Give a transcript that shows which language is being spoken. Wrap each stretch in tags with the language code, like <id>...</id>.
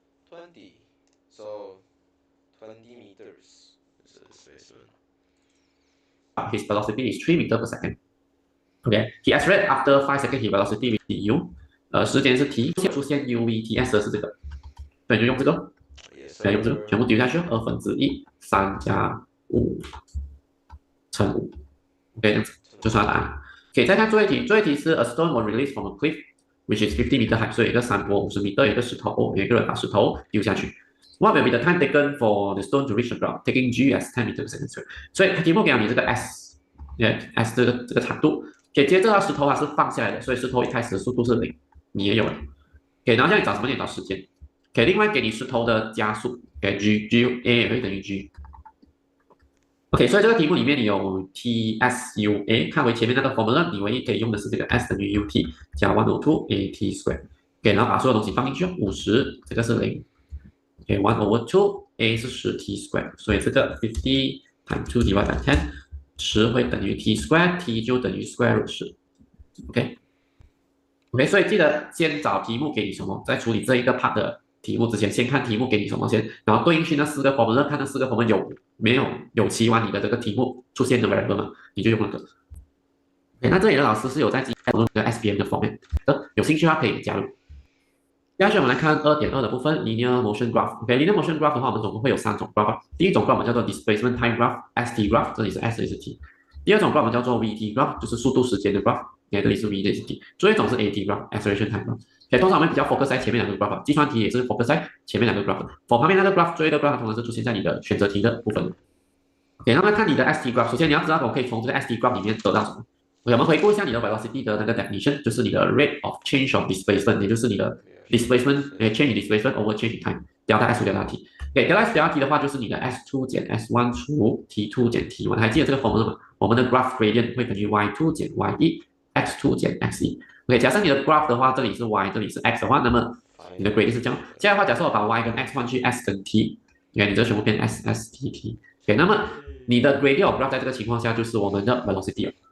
<en>20. So 20 meters is the displacement. His velocity is 3 meters per second. Okay, he accelerated after 5 seconds, his velocity will be u。</en> <zh>时间是 t， 出现 UVTS 的是这个，所以就用这个，再用这个，全部丢下去，1/2，3加5乘5。 OK， 这样子就算答案。 OK， 再看最后一题，最后一题是 a stone was released from a cliff which is 50 meter high，所以有一个山坡50米，有一个石头，有一个人把石头丢下去。</zh> <en>What will be the time taken for the stone to reach the ground? Taking g as 10 meters per second。</en> <zh>所以题目给了你这个 s，s 这个长度。 OK， 接着石头它是放下来的，所以石头一开始的速度是0，你也有了。 OK， 然后叫你找什么？你找时间。OK， 另外给你石头的加速。 OK， g a 也会等于 g。 OK， 所以这个题目里面你有 TSUA， 看回前面那个 formula， 你唯一可以用的是这个 S 等于 UT 加102 AT square。OK， 然后把所有东西放进去，50，这个是0。 OK， 1/2 A 是10T square， 所以这个50 times 2 divided by 10， 10会等于 T square，T 就等于 square root 10。 OK， 所以记得先找题目给你什么，在处理这一个 part 的题目之前，先看题目给你什么先，然后对应去那4个 formula， 看那4个 formula 有期望你的这个题目出现的 variable 吗？你就用那个。 OK， 那这里的老师是有在讨论这个 SPM 的 format 的，有兴趣的话可以加入。接下去我们来看 2.2 的部分 Linear Motion Graph。OK，Linear Motion Graph 的话，我们总共会有3种 graph。第一种 graph 我们叫做 Displacement Time Graph，ST Graph， 这里是 S， 这里是 T。第二种 graph 我们叫做 VT Graph， 就是速度时间的 graph， 这里是 V， 这里是 T。最后一种是 AT Graph，Acceleration Time Graph。通常我们比较 focus 在前面2个 graph， 计算题也是 focus 在前面2个 graph。for 旁边那个 graph， 最后一个 graph 通常是出现在你的选择题的部分。 OK， 那么看你的 ST Graph， 首先你要知道我可以从这个 ST Graph 里面得到什么。 OK， 我们回顾一下你的 velocity 的那个 definition， 就是你的 rate of change of displacement， 也就是你的 displacement，change in displacement over change in time，delta S 除 delta T。OK，delta S delta T 的话就是你的 S2 减 S1 除 T2 减 T1， 还记得这个 formula 吗？我们的 graph gradient 会等于 Y2 减 Y1，X2 减 X1。OK， 假设你的 graph 的话，这里是 Y， 这里是 X 的话，那么你的 gradient 是这样。现在的话，假设我把 Y 跟 X 换去 S 跟 T，OK， 你这全部变 S，S，T，T。OK， 那么你的 gradient of graph 在这个情况下就是我们的 velocity 了。</zh>